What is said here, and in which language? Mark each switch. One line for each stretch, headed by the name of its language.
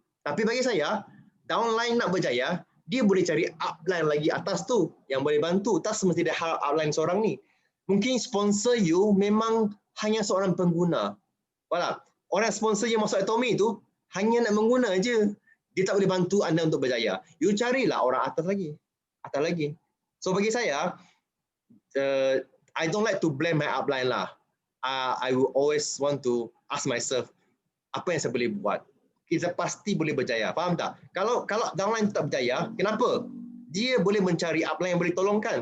Malay: Tapi bagi saya, downline nak berjaya, dia boleh cari upline lagi atas tu yang boleh bantu. Tak semestinya dia harap upline seorang ni. Mungkin sponsor you memang hanya seorang pengguna. Walau orang sponsor yang masuk Atomy tu hanya nak mengguna je. Dia tak boleh bantu anda untuk berjaya. You carilah orang atas lagi. Atas lagi.
English: So bagi saya, I don't like to blame my upline lah. I will always want to ask myself,
Malay: apa yang saya boleh buat? Kita pasti boleh berjaya. Faham tak? Kalau downline tak berjaya, kenapa? Dia boleh mencari upline yang boleh tolongkan.